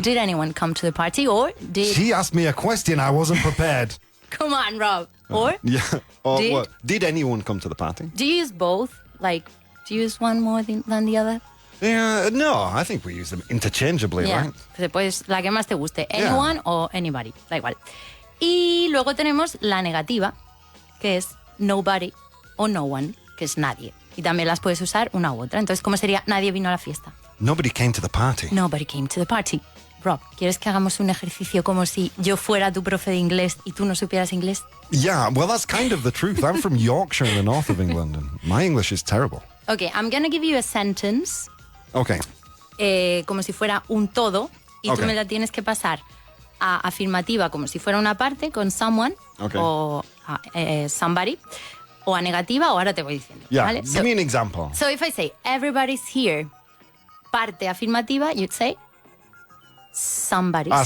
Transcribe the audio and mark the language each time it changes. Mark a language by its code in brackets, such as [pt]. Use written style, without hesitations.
[en] Did anyone come to the party or did... She asked me a question. I wasn't prepared. Come on, Rob. Or? Yeah. Or did anyone come to the party? Do you use both? Like, do you use one more than the other? Yeah, no, I think we use them interchangeably, right? [es] Pues la que más te guste. Anyone o anybody. Da igual. Y luego tenemos la negativa, que es nobody o no one, que es nadie. Y también las puedes usar una u otra. Entonces, ¿cómo sería nadie vino a la fiesta? [en] Nobody came to the party. Nobody came to the party. [es] Rob, ¿quieres que hagamos un ejercicio como si yo fuera tu profe de inglés y tú no supieras inglés? [en] Yeah, well, that's kind of the truth. I'm from Yorkshire in the north of England, and my English is terrible. Okay, I'm going to give you a sentence. Okay. [es] Como si fuera un todo, y tú me la tienes que pasar a afirmativa como si fuera una parte con someone o somebody, o a negativa, o ahora te voy diciendo. [en] Yeah, [es] ¿vale? [en] give me an example. So if I say everybody's here, [es] parte afirmativa, [en] you'd say somebody's here.